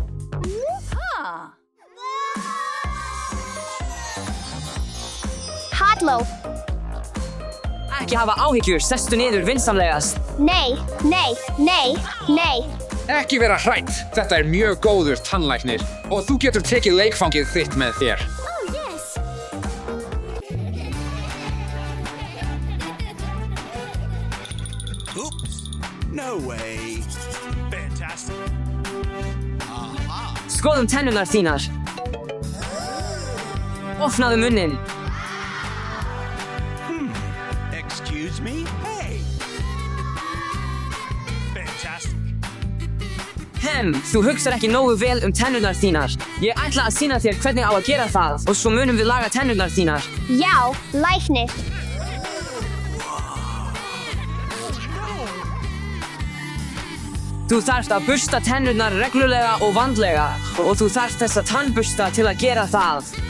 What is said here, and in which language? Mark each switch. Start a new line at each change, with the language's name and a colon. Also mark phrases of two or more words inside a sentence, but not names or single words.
Icelandic: Halló. Ekki hafa áhyggjur, sestu niður vinsamlegast. Nei, nei, nei, nei. Ekki vera hrætt! Þetta er mjög góður tannlæknir og þú getur tekið leikfangið þitt með þér.
English: Oops. No way. Fantastic.
Icelandic: Skoðum tennurnar þínar. Opnaðu munnin.
English: Excuse me? Hey. Fantastic.
Icelandic: Þú hugsar ekki nógu vel tennurnar þínar. Ég ætla að sýna þér hvernig á að gera það og svo munum við laga tennurnar þínar. Já, læknir. Þú þarft að bursta tennurnar reglulega og vandlega og þú þarft þessa tannbursta til að gera það.